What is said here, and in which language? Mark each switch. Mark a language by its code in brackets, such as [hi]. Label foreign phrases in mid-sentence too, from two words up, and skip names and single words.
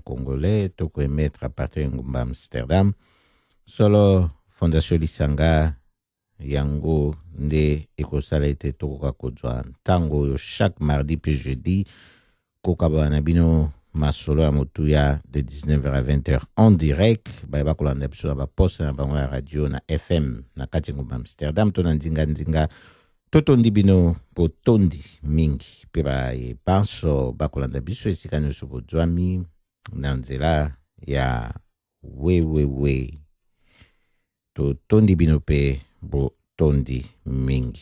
[ln] congolais tokoemettre [fr] à partir [ln] ya ngumba Amsterdam solo fondation lisanga yango nde ekosala ete tokoka kozwa ntango oyo [fr] chaque mardi [ln] pe jeudi kokabala na bino masolo ya motuya [fr] de 19h à 20h en direct [ln] bayeba kolanda biso na baposte na bango ya radio na FM na kati ngumba Amsterdam to na nzinga totondi bino botondi mingi pe bayebanso bakolanda biso esika nyonso bozwami na nzela ya wewewe totondi bino pe botondi mingi